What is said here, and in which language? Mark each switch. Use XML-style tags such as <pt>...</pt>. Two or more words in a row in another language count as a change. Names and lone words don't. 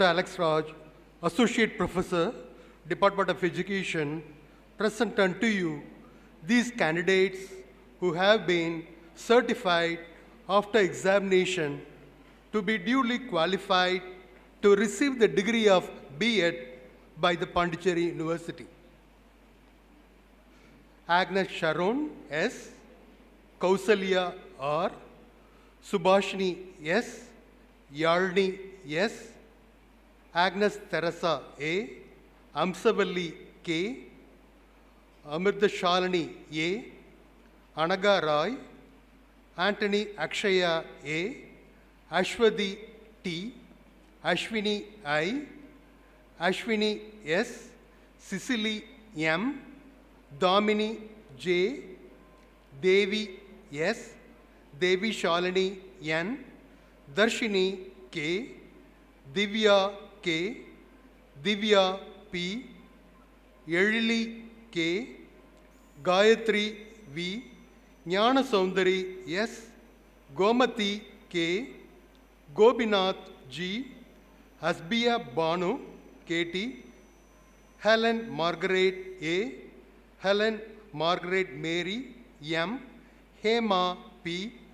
<en>Alex Raj, Associate Professor, Department of Education, present unto you these candidates who have been certified after examination to be duly qualified to receive the degree of B.Ed by the Pondicherry University. Agnes Sharon S., Kausalya R., Subhashini S., Yalni S., Agnes Teresa A., Amsavalli K, Amritashalini A, Anaga Roy, Anthony Akshaya A, Ashwadi T, Ashwini I, Ashwini S, Cicely M, Domini J, Devi S, Devi Shalini N, Darshini K, Divya K, Divya P, Yelili K, Gayatri V, Jnana Soundari S, Gomati K, Gobinath G, Hasbiya Banu KT, Helen Margaret A, Helen Margaret Mary M, Hema P,</en>